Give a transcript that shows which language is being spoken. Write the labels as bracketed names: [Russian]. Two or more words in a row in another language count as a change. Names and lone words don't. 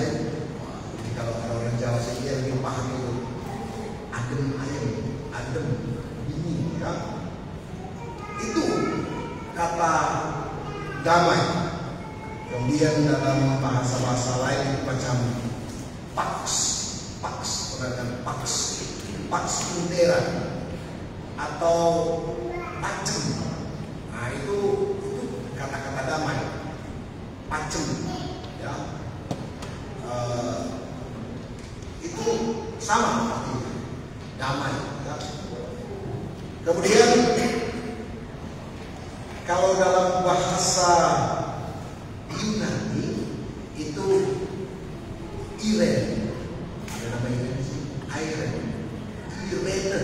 [Indonesian] Jadi kalau orang Jawa sendiri lebih paham itu [Javanese] adem ayem, [Indonesian] adem dingin, ya. Itu kata damai. Kemudian dalam bahasa-bahasa lain itu macam pax, peradaban [Latin] pax intera [Indonesian] atau pacem. Nah itu kata-kata damai, pacem, ya. Itu sama artinya damai, ya. Kemudian kalau dalam bahasa Yunani itu Irene, ada nama Irene sih, Irene.